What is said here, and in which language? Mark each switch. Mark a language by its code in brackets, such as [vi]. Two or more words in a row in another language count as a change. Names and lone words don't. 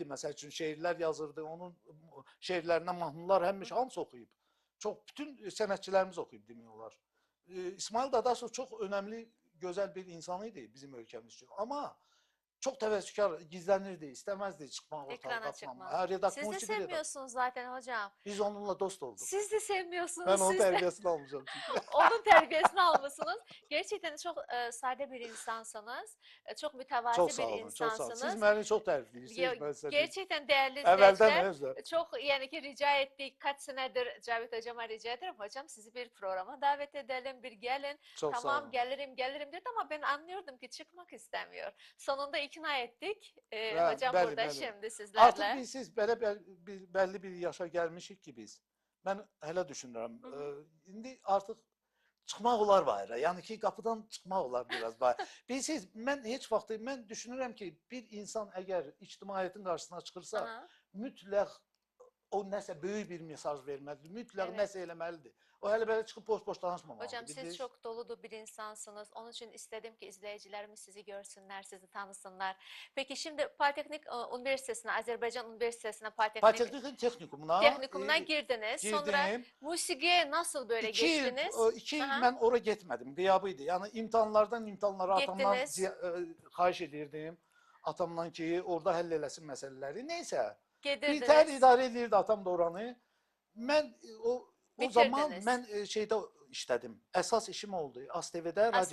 [az] Məsəl üçün şeirlər yazırdı. Onun şeirlərinə mahnılar hamısı oxuyub. Çox bütün sənətçilərimiz oxuyub demək olar. İsmail Dadaşov çox önəmli, gözəl bir insan idi bizim ölkəmiz üçün. Amma çok təvəkkülkar, gizlənirdi, istəməzdi çıxmaq ortalığa Ekrana atmaq. [tr] çıkmak. Siz de [az] Musiqi redaktör. [tr] sevmiyorsunuz zaten hocam. [az] Biz onunla dost olduk. [tr] Siz de sevmiyorsunuz. Ben onun Siz de [az] tərbiyəsini almışam çünki. [tr] onun terbiyesini almışsınız. Gerçekten çok sade bir insansınız. Çok mütevazi Çok bir [az] sağ olun, çok sağ olun. [tr] insansınız. [az] Siz məni çox tərifləyirsiniz. Mən sizə deyim. [tr] Gerçekten değerli [az] Əvvəldən [tr] izleyiciler. [az] özlə. [tr] Çok yani ki rica ettik. Kaç senedir Cavit hocama rica ederim. Hocam sizi bir programa davet edelim. Bir gelin. [az] Çok sağ [tr] Tamam [az] olun. [tr] gelirim dedi ama ben anlıyordum ki çıkmak istemiyor. Sonunda ikna ettik. [az] Hə, [tr] Hocam [az] bəli, [tr] burada [az] bəli. [tr] şimdi sizlerle. [az] Artıq biz bəlli bir yaşa gəlmişik ki biz. Mən hələ düşünürəm. İndi artıq çıxmaq olar bayıra. Yəni ki qapıdan çıxmaq olar biraz bayıra. Bilirsiniz, mən heç vaxt mən düşünürəm ki bir insan əgər ictimaiyyətin qarşısına çıxırsa, Aha. mütləq o nəsə böyük bir mesaj verməlidir. Mütləq [tr] Evet. [az] nəsə eləməlidir. O hələ belə çıxıb boş-boş danışmamalıdır. [tr] Hocam siz [az] bildiniz? [tr] çok dolu bir insansınız. Onun için istedim ki izleyicilerimiz sizi görsünler, sizi tanısınlar. Peki şimdi Politeknik Üniversitesi'ne, Azerbaycan Üniversitesi'ne [az] Politeknik Texnikumuna [tr] Teknikumuna girdiniz. Sonra [az] girdim. [tr] musiqiye nasıl böyle [az] 2 il, [tr] geçtiniz? [az] 2 il Aha. mən ora getmədim, qiyabıydı. Yəni imtahanlardan imtahanlara atamdan [tr] Gittiniz. [az] xahiş edirdim. Atamdan ki, orada həll eləsin məsələləri. Neysə, bir Gedirdiniz. tər idarə edirdi atam da oranı. Mən o zaman Bitirdiniz. mən şeydə işlədim. Əsas işim oldu. ASTV-də, radioda